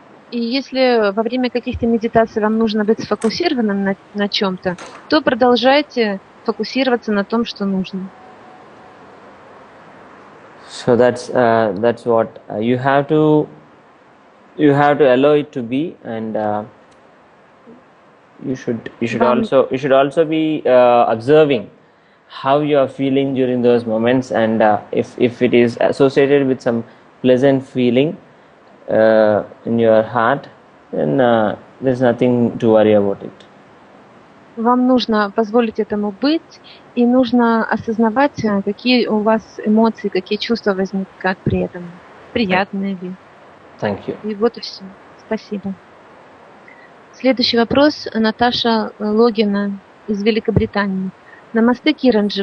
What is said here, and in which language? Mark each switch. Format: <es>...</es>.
<ru>И если во время каких-то медитаций вам нужно быть сфокусированным на чем-то, то продолжайте фокусироваться на том, что нужно.</ru> <en>So that's what you have to allow it to be, and</en> <ru>Вам</ru> <en>you should also be observing how you are feeling during those moments, and if it is associated with some pleasant feeling in your heart, then there's nothing to worry about it.</en> <ru>Вам нужно позволить этому быть, и нужно осознавать, какие у вас эмоции, какие чувства возникают при этом. Приятные ли.</ru> <en>Thank you.</en> <ru>И вот и все. Спасибо. Следующий вопрос. Наташа Логина из Великобритании. Намасте, Киранджи.</ru>